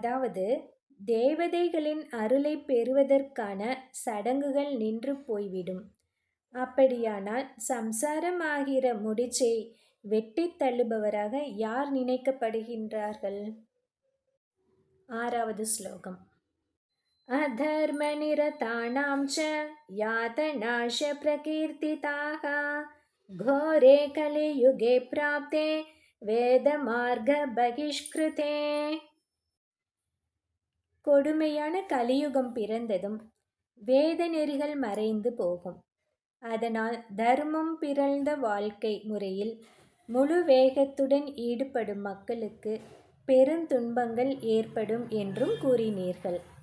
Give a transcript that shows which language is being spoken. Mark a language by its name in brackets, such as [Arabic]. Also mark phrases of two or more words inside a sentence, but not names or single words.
[Tamil] அதாவது தேவதைகளின் அருளை பெறுவதற்கான சடங்குகள் நின்று போய்விடும். அப்படியானால் சம்சாரம் ஆகிற முடிச்சை வெட்டித் தள்ளுபவராக யார் நினைக்கப்படுகின்றார்கள்? 6வது ஸ்லோகம். [Sanskrit] अधर्मनिरतानां च यातनाश प्रकीर्तिताः घोरे कलियुगे प्राप्ते வேதமார்கபகிஷ்கிருதே. [Tamil] கொடுமையான கலியுகம் பிறந்ததும் வேத நெறிகள் மறைந்து போகும். அதனால் தர்மம் பிறழ்ந்த வாழ்க்கை முறையில் முழு வேகத்துடன் ஈடுபடும் மக்களுக்கு பெருந்துன்பங்கள் ஏற்படும் என்றும் கூறினீர்கள்.